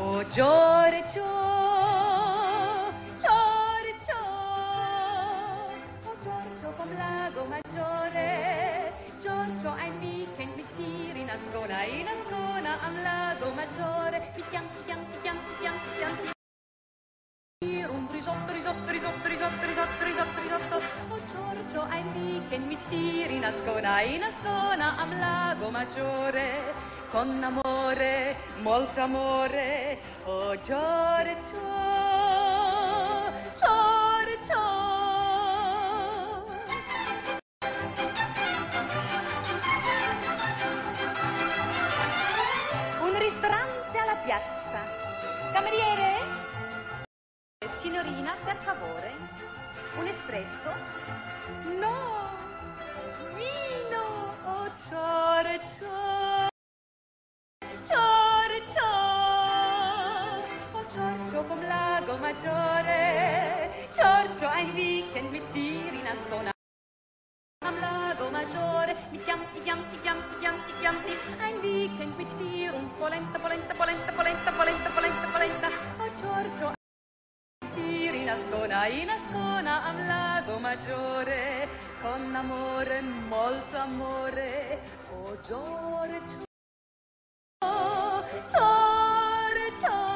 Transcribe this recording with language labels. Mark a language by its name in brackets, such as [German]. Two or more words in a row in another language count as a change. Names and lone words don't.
[German] Giorgio, Giorgio, oh Giorgio vom Lago Maggiore, Giorgio ein Weekend mit dir in Ascona am Lago Maggiore, mit Chianti, Chianti, Chianti, Chianti, Chianti. [Italian] Un risotto, risotto, risotto, risotto, risotto, risotto, risotto. [German] Oh Giorgio, ein Weekend mit dir in Ascona am Lago Maggiore, [Italian] con amore, molto amore. [German] Oh Giorgio, Giorgio. [Italian] Un ristorante alla piazza. Cameriere? Signorina, per favore, un espresso? No, vino, [German] oh Giorgio, Giorgio, oh Giorgio vom Lago Maggiore, Giorgio ein Weekend mit dir in Ascona am Lago Maggiore, mit Chianti, Chianti, Chianti, Chianti, Chianti, ein Weekend mit dir und polenta, polenta, polenta, polenta, polenta, polenta, polenta, oh Giorgio in Ascona am Lago Maggiore, [Italian] con amore, molto amore, [German] oh Giorgio, Giorgio.